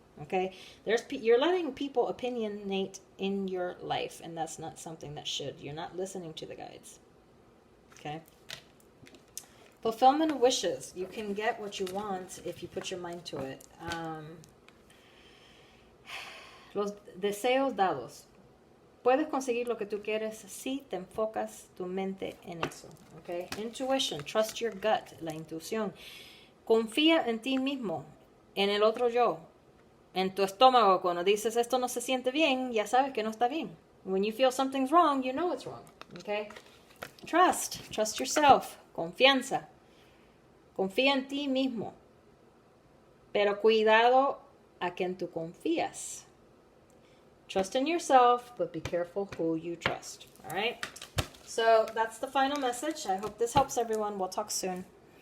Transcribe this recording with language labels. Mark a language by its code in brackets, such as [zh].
[en] Okay, you're letting people opinionate in your life, and that's not something that should. You're not listening to the guides. Okay. Fulfillment of wishes. You can get what you want if you put your mind to it. [es] Los deseos dados. Puedes conseguir lo que tú quieres si te enfocas tu mente en eso. [en] Okay. Intuition. Trust your gut. [es] La intuición. Confía en ti mismo, en el otro yo. En tu estómago, cuando dices esto no se siente bien, ya sabes que no está bien. [en] When you feel something's wrong, you know it's wrong. Okay? Trust yourself. Confianza. [es] Confía en ti mismo. Pero cuidado a quien tú confías. [en] Trust in yourself, but be careful who you trust. All right? So that's the final message. I hope this helps everyone. We'll talk soon.